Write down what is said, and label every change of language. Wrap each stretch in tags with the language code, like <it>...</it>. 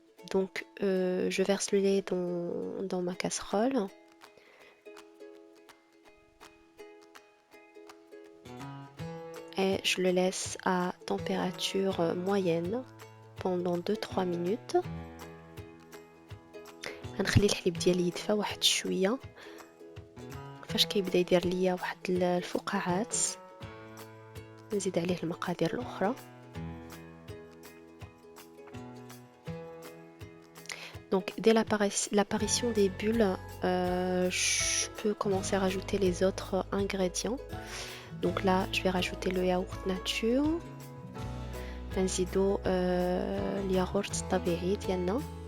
<fr>Donc je verse le lait dans ma casserole et je le laisse à température moyenne pendant 2-3 minutes.</fr> <ar>غنخلي الحليب ديالي يدفى واحد شويه، فاش كيبدا يدير ليا واحد الفقاعات نزيد عليه المقادير الاخرى.</ar> <fr>Donc dès l'apparition des bulles, je peux commencer à rajouter les autres ingrédients. Donc là, je vais rajouter le yaourt nature, نزيدو الياغورت الطبيعي ديالنا،</fr>